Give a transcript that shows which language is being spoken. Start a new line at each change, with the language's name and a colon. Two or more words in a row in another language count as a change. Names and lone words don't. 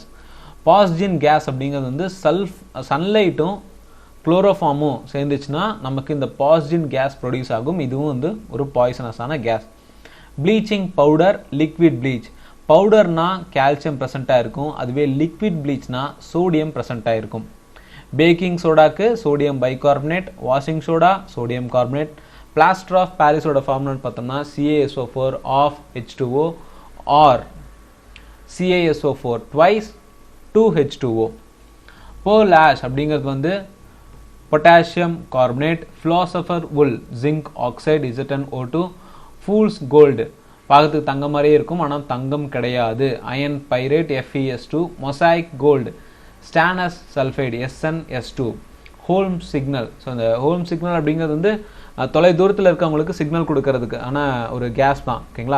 Tamil: பாஸ்ஜின் கேஸ் அப்படிங்கிறது வந்து சன்லைட்டும் குளோரோஃபார்மும் சேர்ந்துச்சுன்னா நமக்கு இந்த
English: phosgene gas produce
Tamil: ஆகும், இதுவும் வந்து ஒரு பாய்சனஸான கேஸ்.
English: bleaching powder, liquid bleach.
Tamil: பவுடர்னா கால்சியம் ப்ரெசண்ட்டாக இருக்கும், அதுவே லிக்விட் ப்ளீச்னா சோடியம் ப்ரெசண்ட்டாக இருக்கும்.
English: baking sodakku sodium bicarbonate, washing soda sodium carbonate. plaster of Parisoda
Tamil: ஃபார்முலான்னு பார்த்தோம்னா
English: CaSO4 of H2O or CaSO4 twice 2H2O. pearl ash
Tamil: அப்படிங்கிறது வந்து
English: potassium carbonate. philosopher wool zinc oxide ZnO2. fool's gold
Tamil: பார்க்கறதுக்கு தங்கம் மாதிரியே இருக்கும், ஆனால் தங்கம் கிடையாது,
English: iron pyrite
Tamil: FeS2.
English: mosaic gold stannous sulphide SnS2. Holme signal.
Tamil: ஸோ இந்த
English: Holme signal
Tamil: அப்படிங்கிறது வந்து தொலை தூரத்தில் இருக்கவங்களுக்கு சிக்னல் கொடுக்கறதுக்கு ஆனால் ஒரு கேஸ் தான்.